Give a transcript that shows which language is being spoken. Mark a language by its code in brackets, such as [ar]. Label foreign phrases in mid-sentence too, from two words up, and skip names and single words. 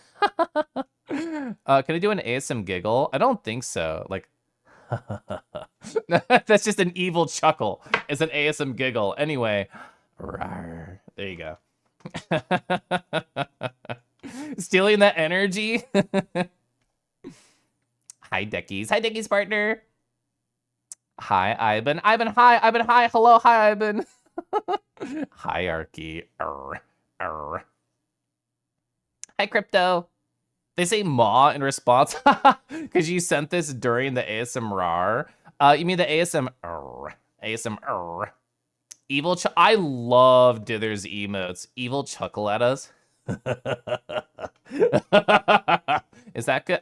[en] Can I do an ASM giggle? I don't think so. That's just an evil chuckle. It's an ASM giggle. Anyway, rawr. There you go. Stealing that energy. Hi, Deckies. Hi, Deckies partner. Hi, Ivan. Ivan, hi. Ivan, hi. Hello, hi, Ivan. Hierarchy. Hi, Crypto. They say "maw" in response because you sent this during the ASMR. You mean the ASMR? ASMR. Evil. I love Dither's emotes. Evil chuckle at us. Is that good?